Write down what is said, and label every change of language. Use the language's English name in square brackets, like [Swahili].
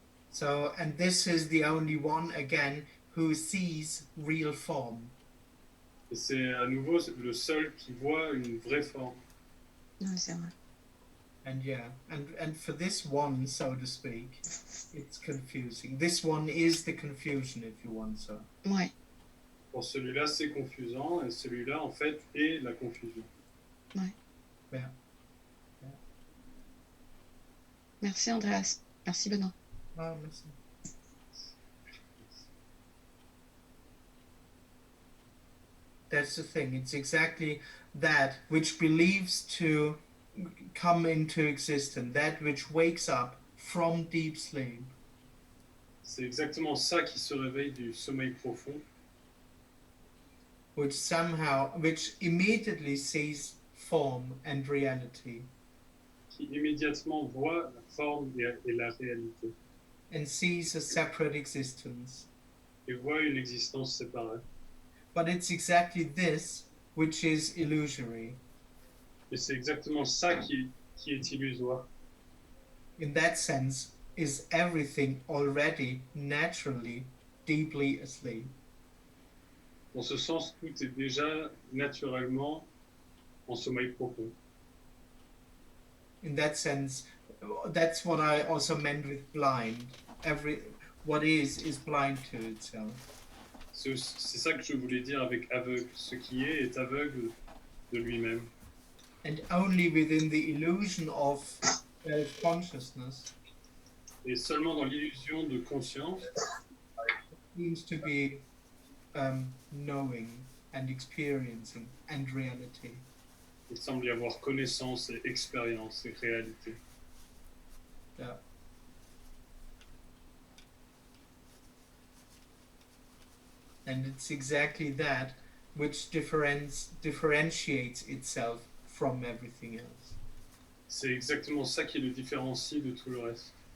[English] So, and this is the only one again who sees real form. [French] Et c'est à nouveau le seul qui voit une vraie forme. Ouais, c'est vrai. [English] And yeah, and for this one, so to speak, it's confusing. This one is the confusion, if you want so. [French] Ouais. Pour celui-là, c'est confusant, et celui-là, en fait, est la confusion. [English] Yeah. [French] Merci Andreas. Merci Benoît. [English] Oh, listen. That's the thing. It's exactly that which believes to come into existence, that which wakes up from deep sleep, [French] C'est exactement ça qui se réveille du sommeil profond, [English] which immediately sees form and reality [French] qui immédiatement voit la forme et la réalité, [English] and sees a separate existence. [French] et voit une existence séparée. [English] But it's exactly this which is illusory. [French] Et c'est exactement ça qui est illusoire. [English] In that sense, is everything already naturally deeply asleep. [French] Dans ce sens, tout est déjà naturellement en sommeil profond. [English] In that sense, that's what I also meant with blind. What is blind to itself. [French] C'est ça que je voulais dire avec aveugle. Ce qui est aveugle de lui-même. [English] And only within the illusion of consciousness [French] Et seulement dans l'illusion de conscience, [English] seems to be knowing and experiencing and reality. [French] il semble y avoir connaissance et expérience et réalité. [English] Yeah. And it's exactly that which differentiates itself from everything else. [French] C'est exactement ça qui le différencie de tout le reste.